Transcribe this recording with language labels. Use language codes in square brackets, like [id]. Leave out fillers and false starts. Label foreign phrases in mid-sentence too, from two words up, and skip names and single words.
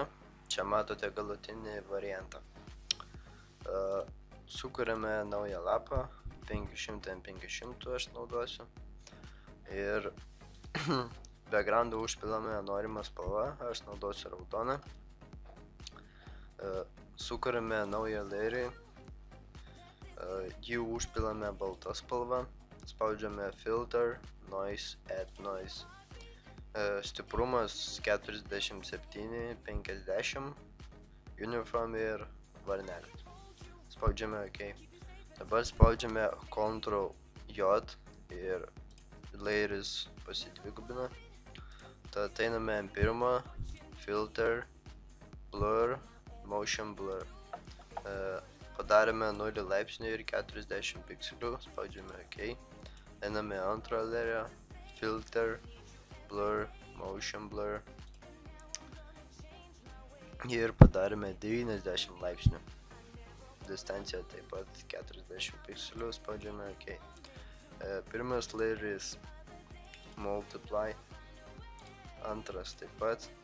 [lt] Čia matote galutinį variantą. Sukuriame naują lapą, 500 aš naudosiu. Ir backgroundą užpilame norimą spalvą, aš naudosiu raudoną. Sukuriame naują layerį, jį užpilame baltą spalvą. [en] Spaudžiame filter, noise, add noise. [lt] Stiprumas 47-50, uniform ir varnelis. Spaudžiame OK. Dabar spaudžiame Ctrl J ir layeris pasidvigubina. Tad einame ant pirmo, [en] filter, blur, motion blur. [lt] Padarėme 0 laipsnių ir 40 pikselių, spaudžiame OK. Einame antrą layerį, [en] filter, blur, motion blur. [lt] Ir padarėme 90 laipsnių. Distancija taip pat 40 pikselių, spaudžiame OK. Pirmas layeris multiply, antras taip pat.